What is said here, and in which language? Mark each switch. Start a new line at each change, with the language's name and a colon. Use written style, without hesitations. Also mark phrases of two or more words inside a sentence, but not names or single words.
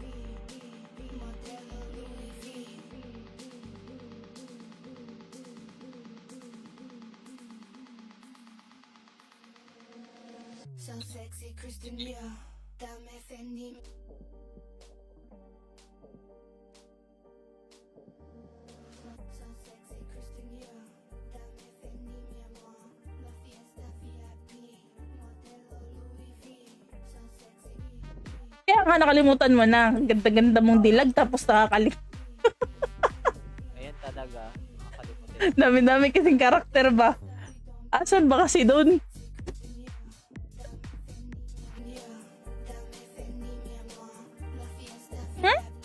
English: So sexy, Christian Dior. Dame Fendi. So sexy, Christian Dior.
Spanish: Dame Fendi, mi amor. La fiesta VIP. Modelo Louis V.
English: So sexy.
Filipino: kaya nga nakalimutan mo na. Ang ganda-ganda mong dilag tapos nakakalimutan. Ayan talaga. Nakakalimutan. Dami-dami kasing karakter ba? Asan ba kasi doon? Hmm?